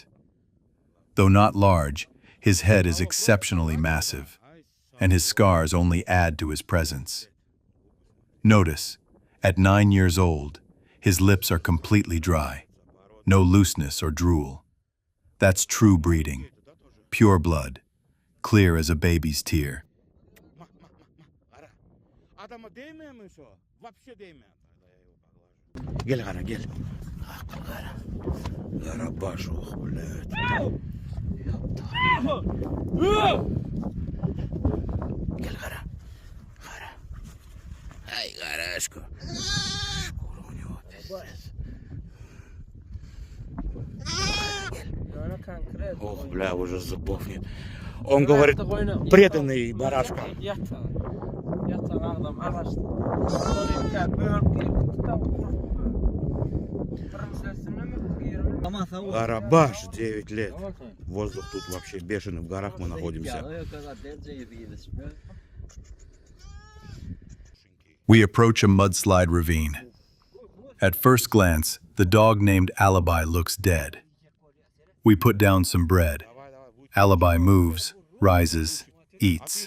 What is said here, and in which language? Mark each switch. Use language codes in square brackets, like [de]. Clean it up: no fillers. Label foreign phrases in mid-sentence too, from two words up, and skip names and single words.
[en] Though not large, his head is exceptionally massive, and his scars only add to his presence. Notice, at 9 years old, his lips are completely dry, no looseness or drool. That's true breeding, pure blood, clear as a baby's tear. [tk] Gel Gara gel. Gara. Garabaş oh blöd. Gel Gara. Gara. [ru] Ай, Гарашко. Шкура у него пиздец. Ох, бля, уже зубов нет. Он говорит, преданный барашка. Гарабаш, 9 лет. Воздух тут вообще бешеный, в горах мы находимся. [en] We approach a mudslide ravine. At first glance, the dog named Alibi looks dead. We put down some bread. Alibi moves, rises, eats.